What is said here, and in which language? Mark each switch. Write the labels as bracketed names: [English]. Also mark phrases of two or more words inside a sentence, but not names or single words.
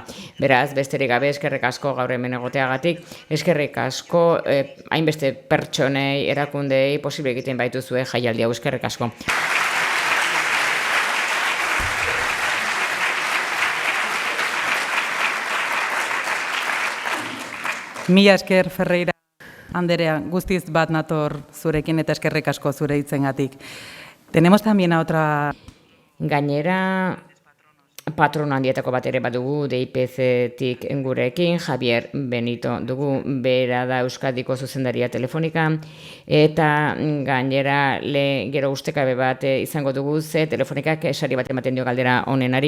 [Basque] Beraz, besterik gabe eskerrik asko gaur hemen egoteagatik, eskerrik asko hainbeste pertsonei, erakundei posible egiten baituzue jaialdi hau, eskerrik asko. Mila esker Ferreira Anderea, guztiz bat nator zurekin eta eskerrik asko zure hitzengatik. [Spanish] Tenemos también a otra... [Basque] Gainera, patrono handietako bat ere badugu, DIPC-tik gurekin, Javier Benito dugu, bera da Euskadiko zuzendaria Telefonika, eta gainera gero ustekabe bat izango dugu, ze Telefonikak sari bat ematen dio galdera honenari.